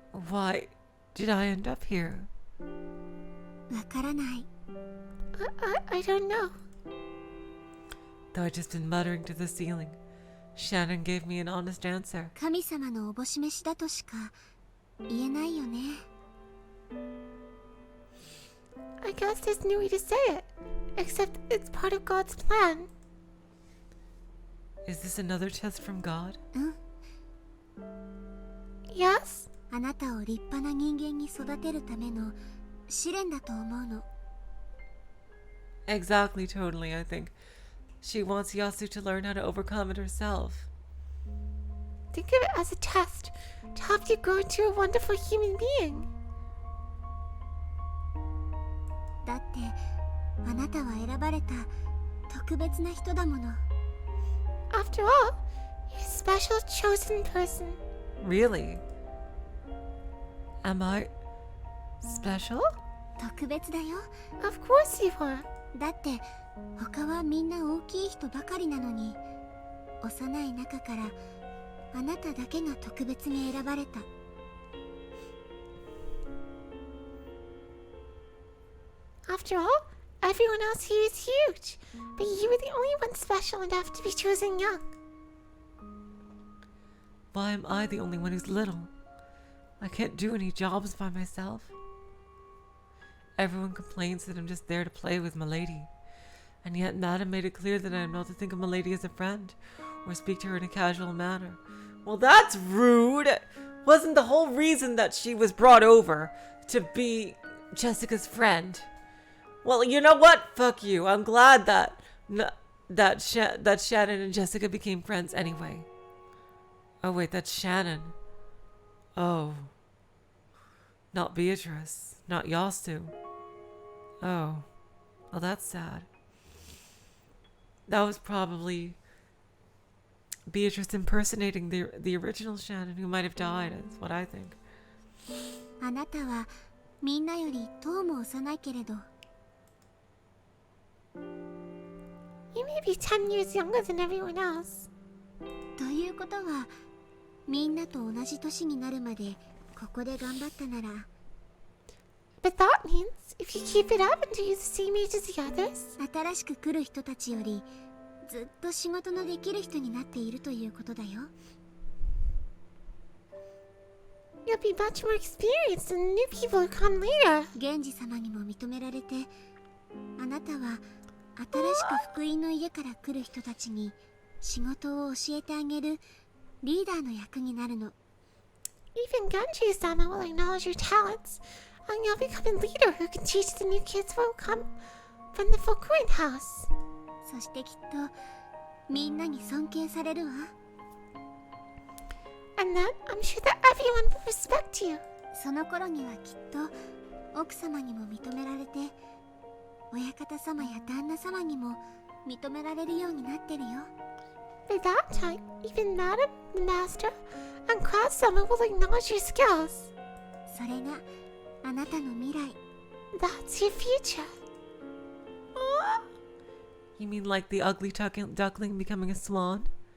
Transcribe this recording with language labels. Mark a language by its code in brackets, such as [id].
[en] Why did I end up here? [ja] わからない。 [en] I don't know. Though I'd just been muttering to the ceiling, Shannon gave me an honest answer. [ja] 神様のおぼし飯だとしか言えないよね。 [en] I guess there's no way to say it, except it's part of God's plan. Is this another test from God? Yes? [ja] あなたを立派な人間に育てるための試練だと思うの。 [en] Exactly, totally, I think. She wants Yasu to learn how to overcome it herself. Think of it as a test to help you grow into a wonderful human being. [ja] だってあなたは選ばれた特別な人だもの。 [en] After all, you're a special chosen person. Really? Am I special? [ja] 特別だよ。 [en] Of course you are. [ja] だって他はみんな大きい人ばかりなのに、幼い中からあなただけが特別に選ばれた。 [en] After all, everyone else here is huge, but you were the only one special enough to be chosen young. Why am I the only one who's little? I can't do any jobs by myself. Everyone complains that I'm just there to play with Milady. And yet Madame made it clear that I am not to think of Milady as a friend, or speak to her in a casual manner. Well, that's rude! Wasn't the whole reason that she was brought over to be Jessica's friend? Well, you know what? Fuck you. I'm glad that Shannon and Jessica became friends anyway. Oh wait, that's Shannon. Oh. Not Beatrice. Not Yasu. Oh. Well, that's sad. That was probably Beatrice impersonating the original Shannon who might have died, is what I think. [ja] あなたはみんなよりとも幼いけれど。 [en] You may be 10 years younger than everyone else. [ja] ということは、みんなと同じ年になるまでここで頑張ったなら。 [en] But that means if you keep it up until you're the same age as the others, [ja] 新しく来る人たちよりずっと仕事のできる人になっているということだよ。 [en] You'll be much more experienced than new people who come later. [ja] 源氏様にも認められて、あなたは新しく福音の家から来る人たちに仕事を教えてあげるリーダーの役になるの。 [en] Even Genji-sama will acknowledge your talents, and you'll become a leader who can teach the new kids who will come from the Fukuen house. [ja] そしてきっとみんなに尊敬されるわ。 [en] And then I'm sure that everyone will respect you. [ja] その頃にはきっと奥様にも認められて、親方様や旦那様にも認められるようになってるよ。 [en] By that time, even Madam, the Master, and Crowd-sama will acknowledge your skills. [ja] それがあなたの未来。 [en] That's your future. You mean like the ugly duckling becoming a swan?